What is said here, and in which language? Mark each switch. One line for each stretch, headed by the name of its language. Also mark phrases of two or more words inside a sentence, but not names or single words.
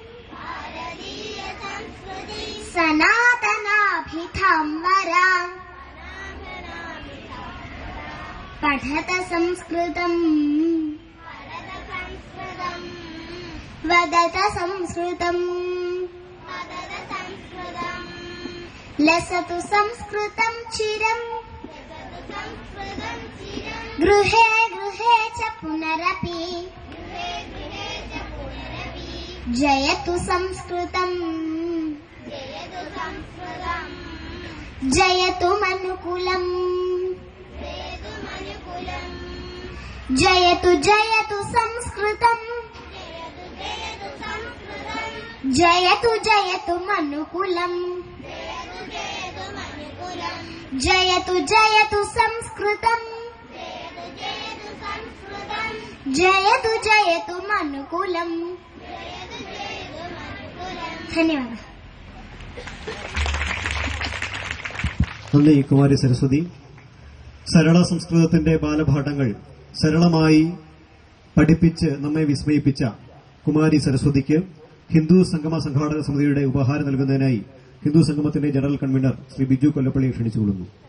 Sanskrit: സനാതനാഭിധാംബരാ പഠത സംസ്കൃതം വദത സംസ്കൃതം ലസതു സംസ്കൃതം ചിരം गृहे गृहे च पुनरपि जयतु संस्कृतम् जयतु मनुकुलम् जयतु जयतु संस्कृतम् जयतु जयतु मनुकुलम् जयतु जयतु संस्कृतम् जयतु जयतु मनुकुलम् धन्यवाद.
Malayalam: നന്ദി കുമാരി സരസ്വതി. സരള സംസ്കൃതത്തിന്റെ ബാലപാഠങ്ങൾ സരളമായി പഠിപ്പിച്ച് നമ്മെ വിസ്മയിപ്പിച്ച കുമാരി സരസ്വതിക്ക് ഹിന്ദു സംഗമ സംഘാടക സമിതിയുടെ ഉപഹാരം നൽകുന്നതിനായി ഹിന്ദു സംഗമത്തിന്റെ ജനറൽ കൺവീനർ ശ്രീ ബിജു കൊല്ലപ്പള്ളിയെ ക്ഷണിച്ചുകൊള്ളുന്നു.